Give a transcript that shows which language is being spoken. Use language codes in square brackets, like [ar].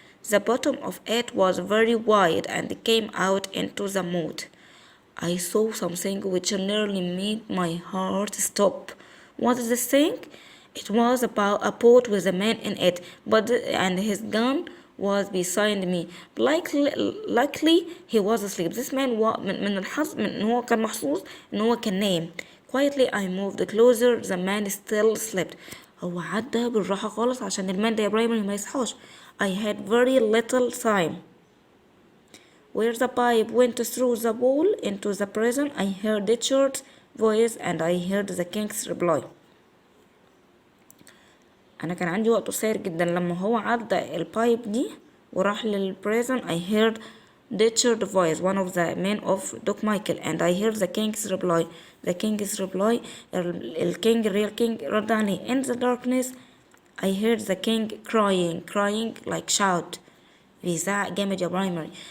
[en] The bottom of it was very wide and came out into the moat. I saw something which nearly made my heart stop. What is this thing? It was a boat with a man in it, and his gun was beside me. Likely he was asleep. This man [ar] من الحظ من هو كان محظوظ إن هو كان نايم. [en] Quietly I moved closer. The man still slept. [ar] هو عدى بالراحة خالص عشان المان ده يا برايمري ما يصحاش. [en] I had very little time. Where the pipe went through the wall into the prison, I heard Richard's voice and I heard the king's reply. [ar] أنا كان عندي وقت قصير جدا لما هو عدى البايب دي وراح للبريزون. [en] I heard Richard's voice, one of the men of Duke Michael, and I heard the king's reply. The king's reply, real king [ar] رد عليه. [en] In the darkness, I heard the king crying like shout. [ar] بيزعق جامد يا برايمري.